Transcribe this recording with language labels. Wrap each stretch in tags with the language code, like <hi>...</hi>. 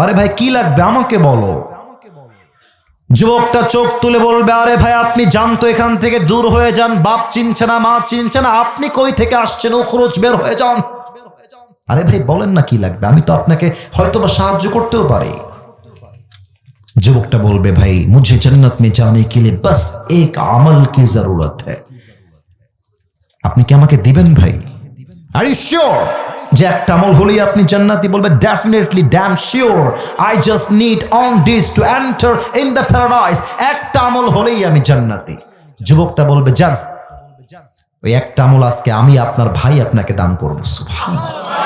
<bn>আরে ভাই কি লাগবে আমাকে বলো। যুবকটা চোখ তুলে বলবে আরে ভাই আপনি যান তো এখান থেকে, দূর হয়ে যান, বাপ চিনছে না, মা চিনছে না, আপনি কই থেকে আসছেন, উখরুজ, বের হয়ে যান। আরে ভাই বলেন না কি লাগবে, আমি তো আপনাকে হয়তোবা সাহায্য করতেও পারি। যুবকটা বলবে ভাই</bn> <hi>मुझे जन्नत में जाने के लिए बस एक अमल की जरूरत है,</hi> <bn>আপনি কি আমাকে দিবেন ভাই?</bn> <en>are you sure</en> <bn>যে একটা আমল হলেই আপনি জান্নাতি? বলবে</bn> <en>definitely, damn sure, I just need on this to enter in the paradise,</en> <bn>একটা আমল হলেই আমি জান্নাতি। যুবকটা বলবে যান, ওই একটা আমল আজকে আমি আপনার ভাই আপনাকে দান করবো। সুবহানাল্লাহ।</bn>